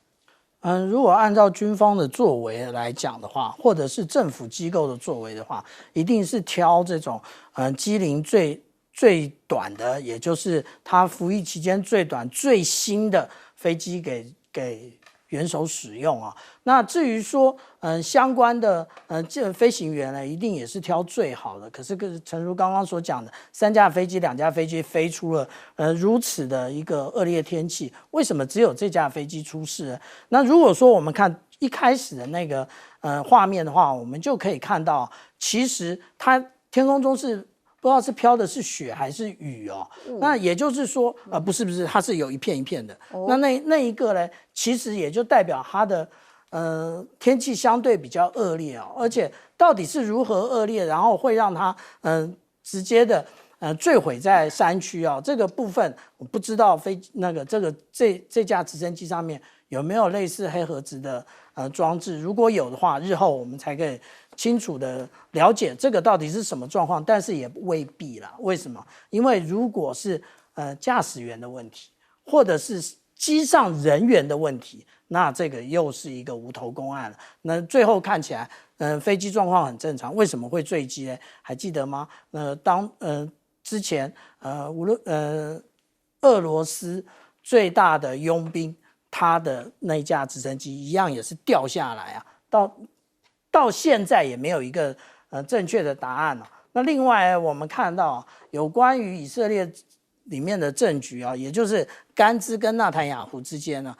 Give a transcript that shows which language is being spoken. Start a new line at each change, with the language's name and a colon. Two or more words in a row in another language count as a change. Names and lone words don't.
Chinese: 如果按照軍方的作為來講的話，或者是政府機構的作為的話，一定是挑這種機齡最短的，也就是它服役期間最短、最新的飛機給元首使用啊。那至於說相關的這飛行員呢，一定也是挑最好的。可是誠如剛剛所講的，3架飛機、2架飛機飛出了如此的一個惡劣天氣，為什麼只有這架飛機出事呢？那如果說我們看一開始的那個畫面的話，我們就可以看到，其實它天空中是不知道是飄的是雪還是雨哦。那也就是說不是，它是有一片一片的。那一個呢，其實也就代表它的天氣相對比較惡劣哦，而且到底是如何惡劣，然後會讓它直接的墜毀在山區哦，這個部分我不知道這架直升機上面有沒有類似黑盒子的裝置，如果有的話，日後我們才可以清楚的了解這個到底是什麼狀況，但是也未必啦。為什麼？因為如果是駕駛員的問題，或者是機上人員的問題，那這個又是一個無頭公案了。那最後看起來飛機狀況很正常，為什麼會墜機呢？還記得嗎？之前俄羅斯最大的傭兵，他的那架直升機一樣也是掉下來啊，到現在也沒有一個正確的答案。那另外我們看到有關於以色列里面的政局啊，也就是甘孜跟纳坦雅胡之间呢。